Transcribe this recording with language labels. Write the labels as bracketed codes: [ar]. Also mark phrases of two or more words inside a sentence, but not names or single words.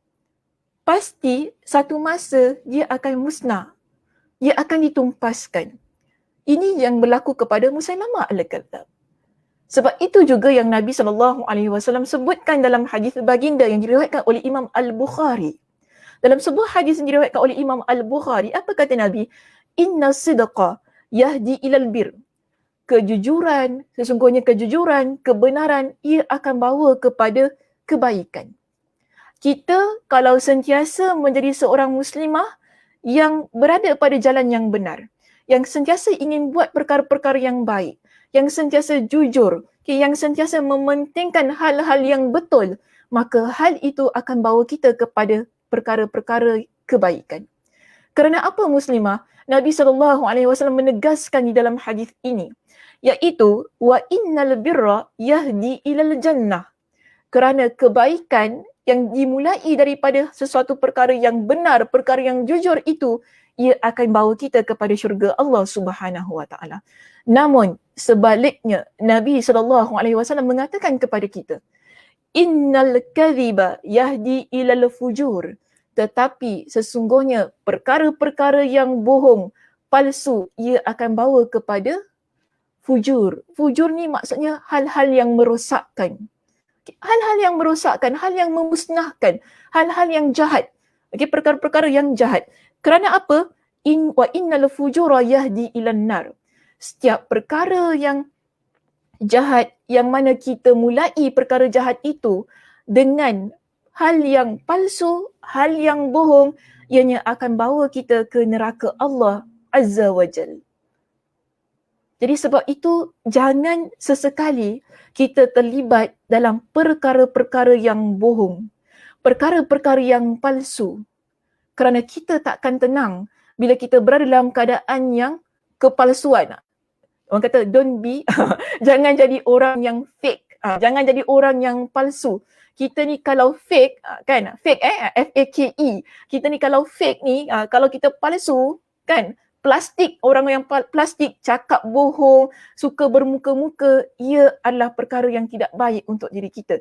[ms] Pasti satu masa dia akan musnah, dia akan ditumpaskan. Ini yang berlaku kepada Musailamah al-Kadzab. Sebab itu juga yang Nabi SAW sebutkan dalam hadis baginda yang diriwayatkan oleh Imam Al-Bukhari. Dalam sebuah hadis yang diriwayatkan oleh Imam Al-Bukhari, apa kata Nabi? [ar] إن الصدق يهدي إلى البر [ms] kejujuran, sesungguhnya kejujuran, kebenaran, ia akan bawa kepada kebaikan. Kita kalau sentiasa menjadi seorang muslimah yang berada pada jalan yang benar, yang sentiasa ingin buat perkara-perkara yang baik, yang sentiasa jujur, yang sentiasa mementingkan hal-hal yang betul, maka hal itu akan bawa kita kepada perkara-perkara kebaikan. Kerana apa muslimah? Nabi SAW menegaskan di dalam hadis ini, iaitu [ar] وإن البر يهدي إلى الجنة. [ms] Kerana kebaikan yang dimulai daripada sesuatu perkara yang benar, perkara yang jujur itu, ia akan bawa kita kepada syurga Allah [ar] سبحانه وتعالى. [ms] Namun sebaliknya, Nabi SAW mengatakan kepada kita, [ar] إن الكذب يهدي إلى الفجور. [ms] Tetapi sesungguhnya perkara-perkara yang bohong, palsu, ia akan bawa kepada fujur. Fujur ni maksudnya hal-hal yang merosakkan. Hal-hal yang merosakkan, hal yang memusnahkan, hal-hal yang jahat. Okay, perkara-perkara yang jahat. Kerana apa? [ar] وإن الفجور يهدي إلى النار. [ms] Setiap perkara yang jahat, yang mana kita mulai perkara jahat itu dengan hal yang palsu, hal yang bohong, ianya akan bawa kita ke neraka Allah [ar] عز وجل. [ms] Jadi sebab itu jangan sesekali kita terlibat dalam perkara-perkara yang bohong, perkara-perkara yang palsu. Kerana kita takkan tenang bila kita berada dalam keadaan yang kepalsuan. Orang kata [en] don't be, [ms] jangan jadi orang yang fake, jangan jadi orang yang palsu. Kita ni kalau fake, kan, fake F-A-K-E, kita ni kalau fake ni, kalau kita palsu, kan, plastik, orang yang plastik, cakap bohong, suka bermuka-muka, ia adalah perkara yang tidak baik untuk diri kita.